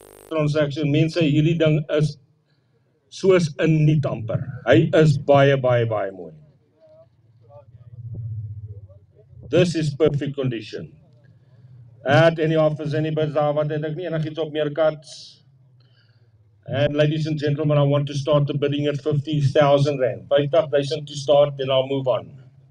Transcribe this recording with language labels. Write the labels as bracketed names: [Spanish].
[Afrikaans] Transaction, mense, hierdie ding is soos 'n nuut amper. Hy is baie mooi. [English] This is perfect condition. At any offers, any bids, [Afrikaans] wat het ek nie enigiets op Meerkat. [English] And ladies and gentlemen, I want to start the bidding at R50,000. 50,000 to start, then I'll move on.